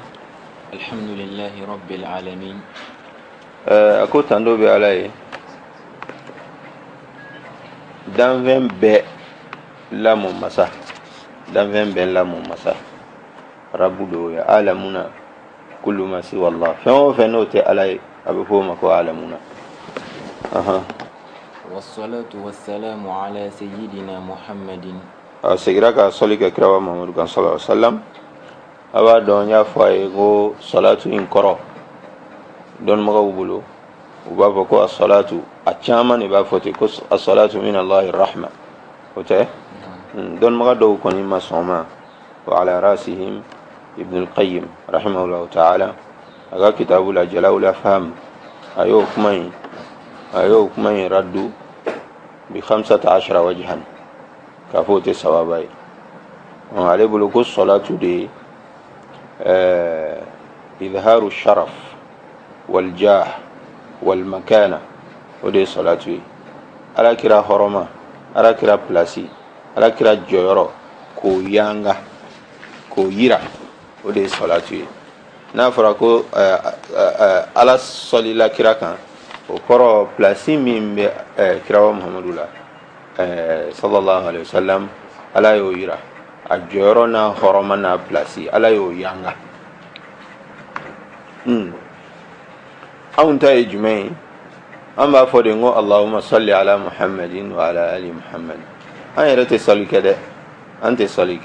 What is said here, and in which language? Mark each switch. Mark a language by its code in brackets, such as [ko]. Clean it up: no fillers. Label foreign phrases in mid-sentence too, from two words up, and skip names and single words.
[ar] الحمد لله رب العالمين [bm] a ko tando bɛ ala ye danfɛn bɛɛ lamɔ masa danfɛn bɛɛ lamɔ masa rabu do ye [ar] العالمون كل ما سوى الله [bm] fɛn o fɛn n'o tɛ ala ye a bɛ f'o ma ko alamuna [ar] والصلاة والسلام على سيدنا محمد [bm] a segira ka sɔli kɛ kirawa mahamadu kan [ar] صلى الله عليه وسلم [bm] a b'a dɔn n y'a fɔ a ye ko salatu in kɔrɔ dɔnnibagaw bolo u b'a fɔ ko as-salatu a caman de b'a fɔ ten ko [ar] الصلاة من الله رحمة [bm] o tɛ dɔnnibaga dɔw kɔni ma sɔn ma [ar] وعلى رأسهم [bm] ibn al-qayyim [ar] رحمه الله تعالى [bm] a ka kitabu la jala'ul afham a y'o kuma in [ar] رده ب 15 وجها [bm] k'a fɔ o tɛ sababa ye ale bolo ko salatu de [ar] إظهار الشرف والجاه والمكانة [bm] o de ye salatu ye ala kira hɔrɔma ala kira plasi ala kira jɔyɔrɔ k'o yanga k'o yira o de ye salatu ye n'a fɔra ko ala sɔlila kira kan o kɔrɔ plasi min bɛ kirawa muhamadu la [ar] صلى الله عليه وسلم [bm] ala y'o yira a jɔyɔrɔ n'a hɔrɔma n'a plasi ala y'o yanga anw ta ye jumɛn ye an b'a fɔ de ko [ar] اللهم صل على محمد وعلى آل محمد [bm] an yɛrɛ tɛ sɔli kɛ dɛ an tɛ sɔli